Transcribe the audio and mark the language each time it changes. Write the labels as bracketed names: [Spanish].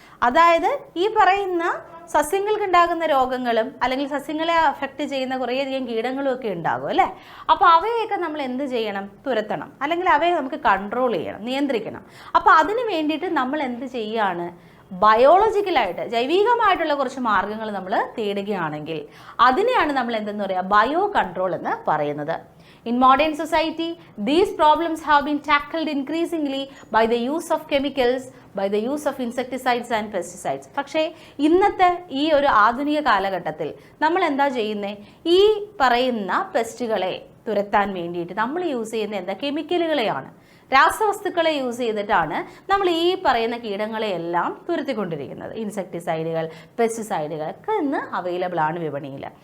[Malayalam] അതായത് ഈ പറയുന്ന സസ്യങ്ങൾക്ക് ഉണ്ടാകുന്ന രോഗങ്ങളും അല്ലെങ്കിൽ സസ്യങ്ങളെ അഫക്റ്റ് ചെയ്യുന്ന കുറേയധികം കീടങ്ങളും ഒക്കെ ഉണ്ടാകും അല്ലേ. അപ്പോൾ അവയൊക്കെ നമ്മൾ എന്ത് ചെയ്യണം? തുരത്തണം, അല്ലെങ്കിൽ അവയെ നമുക്ക് കൺട്രോൾ ചെയ്യണം, നിയന്ത്രിക്കണം. അപ്പോൾ അതിന് വേണ്ടിയിട്ട് നമ്മൾ എന്ത് ചെയ്യുകയാണ്? ബയോളജിക്കലായിട്ട് ജൈവികമായിട്ടുള്ള കുറച്ച് മാർഗ്ഗങ്ങൾ നമ്മൾ തേടുകയാണെങ്കിൽ അതിനെയാണ് നമ്മൾ എന്തെന്ന് പറയുക? ബയോ കൺട്രോൾ എന്ന് പറയുന്നത്. [English] In modern society, these problems have been tackled increasingly by the use of chemicals, by the use of insecticides and pesticides. [Malayalam] പക്ഷേ ഇന്നത്തെ ഈ ഒരു ആധുനിക കാലഘട്ടത്തിൽ നമ്മൾ എന്താ ചെയ്യുന്നത്? ഈ പറയുന്ന പെസ്റ്റുകളെ തുരത്താൻ വേണ്ടിയിട്ട് നമ്മൾ യൂസ് ചെയ്യുന്ന എന്താ? കെമിക്കലുകളെയാണ്, രാസവസ്തുക്കളെ യൂസ് ചെയ്തിട്ടാണ് നമ്മൾ ഈ പറയുന്ന കീടങ്ങളെയെല്ലാം തുരത്തിക്കൊണ്ടിരിക്കുന്നത്. ഇൻസെക്ടിസൈഡുകൾ, പെസ്റ്റിസൈഡുകൾ ഒക്കെ ഇന്ന് അവൈലബിൾ ആണ് വിപണിയിൽ.